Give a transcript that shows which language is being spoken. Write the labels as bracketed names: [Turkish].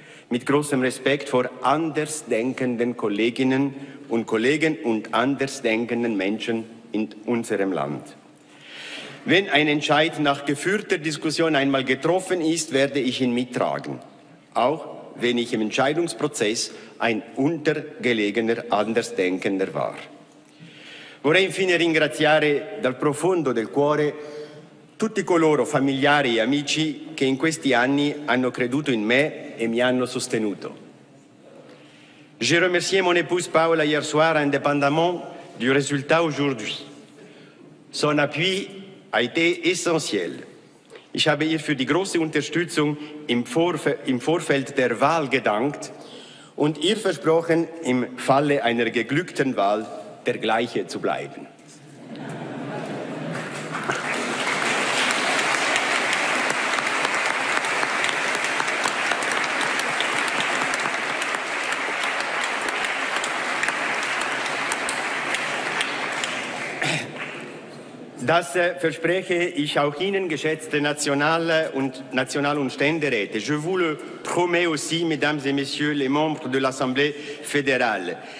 [German] Mit großem Respekt vor andersdenkenden Kolleginnen und Kollegen und andersdenkenden Menschen in unserem Land. Wenn ein Entscheid nach geführter Diskussion einmal getroffen ist, werde ich ihn mittragen, auch wenn ich im Entscheidungsprozess ein untergelegener Andersdenkender war. [Italian] Vorrei infine ringraziare dal profondo del cuore tutti coloro, familiari e amici, che in questi anni hanno creduto in me e mi hanno sostenuto. [French] J'ai remercié mon épouse Paola hier soir, indépendamment du résultat aujourd'hui. Son appui a été essentiel. [German] Ich habe ihr für die große Unterstützung im Vorfeld der Wahl gedankt und ihr versprochen, im Falle einer geglückten Wahl der Gleiche zu bleiben. Das verspreche ich auch Ihnen, geschätzte National- und Ständeräte. [French] Je vous le promets aussi, mesdames et messieurs les membres de l'Assemblée fédérale.